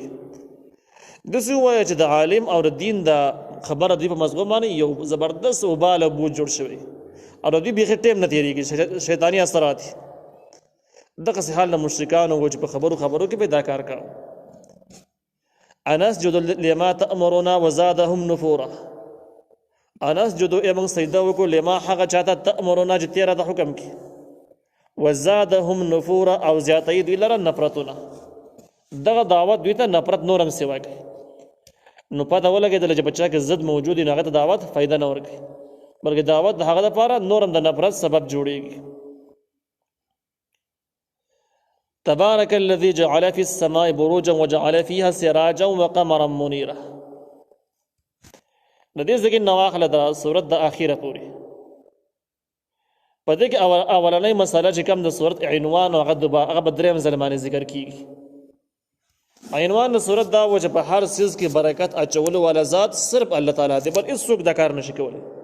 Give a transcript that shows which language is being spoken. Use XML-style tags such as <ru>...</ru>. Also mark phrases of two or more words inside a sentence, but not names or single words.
<ps>داسې ووایه چې د عالم او د دین د خبره دوی په مضمون باندې یو زبردست وبال او بوج جوړ شوی، او د دوی بیخي ټیم نه تېرېږي، شیطاني اثرات دي. دغسې حال د مشرکانو و چې په خبرو کې به دا کار کوو.</ps> <ar>انسجد لما تأمرنا وزادهم نفورا،</ar> <ps>انسجد ای موږ سجده وکړو</ps> <ar>لما هغه چاته تأمرنا</ar> <ps>چې ته راته حکم کړي،</ps> <ar>وزادهم نفورا</ar> <ps>او زیاتوي دوی لره نفرتونه. دغه دعوت دوی ته نفرت نور هم سیوا کوي. نو پته ولګېدله چې په چا کې ضد موجود وي نو هغه ته دعوت فایده نه ورکوي، بلکې دعوت د هغه دپاره نور هم د نفرت سبب جوړېږي.</ps> <ar>تبارك الذي جعل في السماء بروجا وجعل فيها سراجا وقمرا منيرا.</ar> <ps>د دې ځای کې نواخله د صورت د اخیره پورې په دې کې اولنۍ مسله چې کوم د صورت عنوان او هغه به درېیم ځل باندې ذکر کېږي. عنوان د صورت دا و چې په هر څیز کې برکت اچولو والا ذات صرف الله تعالی دی، بل هېڅوک دا کار نشي کولی.</ps>